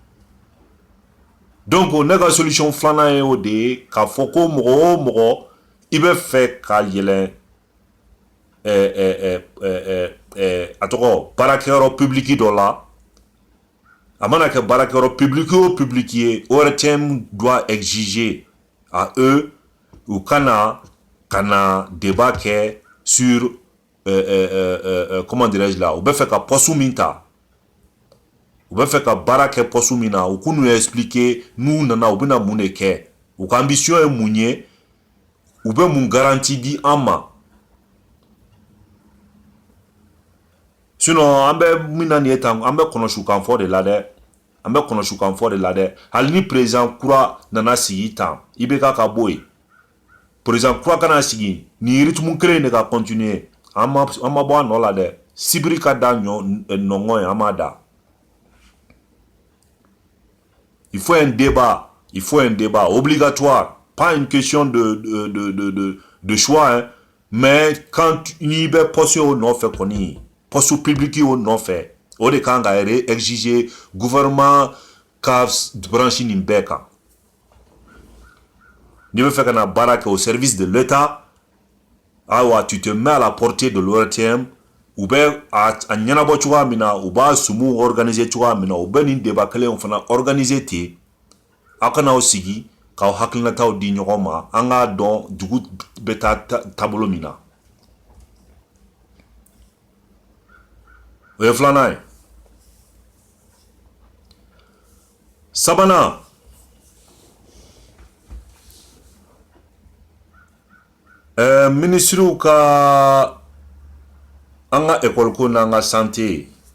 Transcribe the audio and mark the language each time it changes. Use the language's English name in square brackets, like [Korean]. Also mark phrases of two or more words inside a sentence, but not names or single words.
[Bambara] donc ne ka solution filanan ye o de ye k'a fɔ ko mɔgɔ o mɔgɔ i bɛ fɛ ka yɛlɛ a tɔgɔ baarakɛyɔrɔ public dɔ la a mana kɛ baarakɛyɔrɔ public o public ye ORTM [French] doit exiger à eux [Bambara] u kana débat kɛ [French] sur comment dirais-je là [Bambara] u bɛ fɛ ka poste min ta u bɛ fɛ ka baara kɛ poste min na u k'u n'u expliquer n'u nana u bɛna mun de kɛ u ka ambition ye mun ye u bɛ mun garantie di an ma sinon an bɛ min na nin ye tan an bɛ kɔnɔsukan fɔ de la dɛ an bɛ kɔnɔsukan fɔ de la dɛ hali ni président kura nana sigi tan i bɛ ka bɔ yen président kura kana sigi nin rythme kelen de ka continuer an ma bɔ a nɔ la dɛ sibiri ka da nɔngɔn ye an m'a da [French] il faut un débat obligatoire pas une question de choix hein. Mais quand [Bambara] n'i bɛ poste o nɔfɛ kɔni poste public o nɔfɛ o de kan ka exiger gouvernement ka branche nin bɛɛ kan n'i bɛ fɛ ka na baara kɛ [French] au service de l'État [Bambara] ayiwa [French] tu te mets à la portée de l'ORTM [Bambara] u bɛ a ɲɛnabɔ cogoya min na u b'a sumu organiser cogoya min na u bɛ nin débat kelen fana organiser ten aw kana aw sigi k'aw hakilinataw di ɲɔgɔn ma an k'a dɔn dugu bɛ taa taabolo min na o ye filanan ye sabanan ministriw ka an ka école ko n'an ka santé